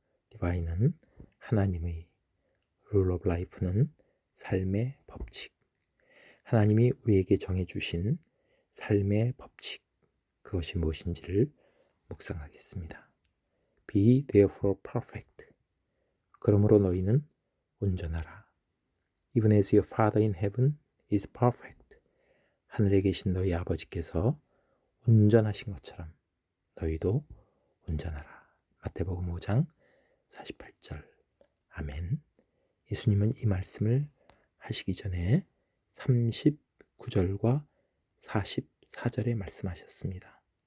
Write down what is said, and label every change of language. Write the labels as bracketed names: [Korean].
[Korean] Divine은 하나님의, Rule of Life는 삶의 법칙. 하나님이 우리에게 정해주신 삶의 법칙, 그것이 무엇인지를 묵상하겠습니다. [English] Be therefore perfect. [Korean] 그러므로 너희는 온전하라. [English] Even as your Father in heaven is perfect. [Korean] 하늘에 계신 너희 아버지께서 온전하신 것처럼 너희도 온전하라. 마태복음 5장 48절. 아멘. 예수님은 이 말씀을 하시기 전에 39절과 44절에 말씀하셨습니다.